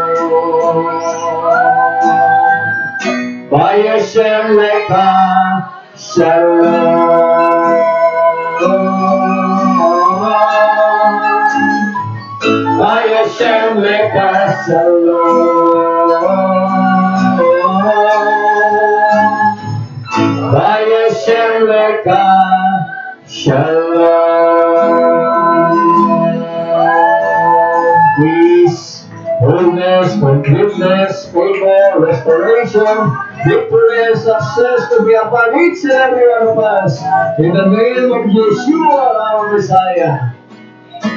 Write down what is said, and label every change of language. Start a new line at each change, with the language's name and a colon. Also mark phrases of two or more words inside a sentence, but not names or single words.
Hebrew: בשם לך שלום. בשם לך שלום. בשם לך שלום.
English: Peace, wholeness, forgiveness, favor, restoration, victory and success to be upon each and every one of us. In the name of Yeshua, our Messiah.